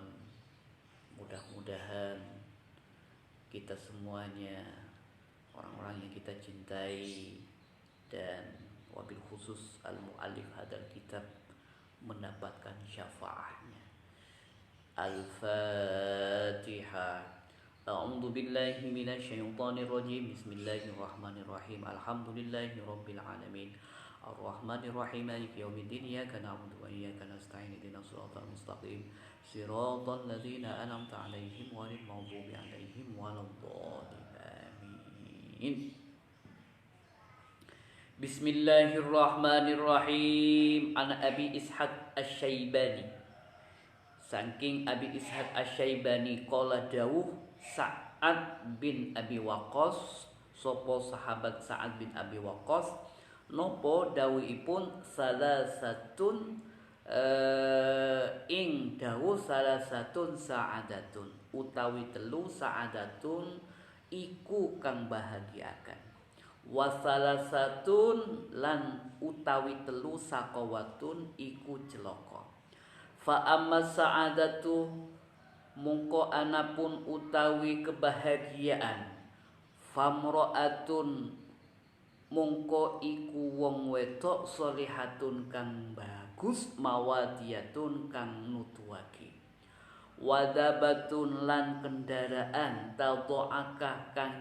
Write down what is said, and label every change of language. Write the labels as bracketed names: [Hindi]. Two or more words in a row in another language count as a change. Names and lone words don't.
[Indonesian] Mudah-mudahan kita semuanya, orang-orang yang kita cintai, dan [Arabic] وبالخصوص المؤلف هذا الكتاب, [Indonesian] mendapatkan syafaatnya. [Arabic] Al-Fatihah. أعوذ بالله من الشيطان الرجيم. بسم الله الرحمن الرحيم. الحمد لله رب العالمين. الرحمن الرحيم. مالك يوم الدين. إياك نعبد وإياك نستعين. اهدنا الصراط المستقيم. صراط الذين أنعمت عليهم غير المغضوب عليهم ولا الضالين. آمين. بسم الله الرحمن الرحيم. [Javanese] An Abi Ishaq Asy-Syaibani. Saking Abi Ishaq Asy-Syaibani qala dawuh Sa'ad bin Abi Waqqas, sapa sahabat Sa'ad bin Abi Waqqas, nopo dawuhipun salasatun ing dawuh [Arabic] ثلاثة سعادة, [Javanese] utawi telu sa'adatun iku kang bahagiakan. [Arabic] وثلاثة [Javanese] lan utawi telu sakawatun iku celaka. [Arabic] فأما السعادة, [Javanese] mungko anapun utawi kebahagiaan, famro'atun, mungko iku wong wedok sholihatun kang bagus, mawadiyatun kang nutuwake, wadabatun lan kendaraan, tadha'aka kang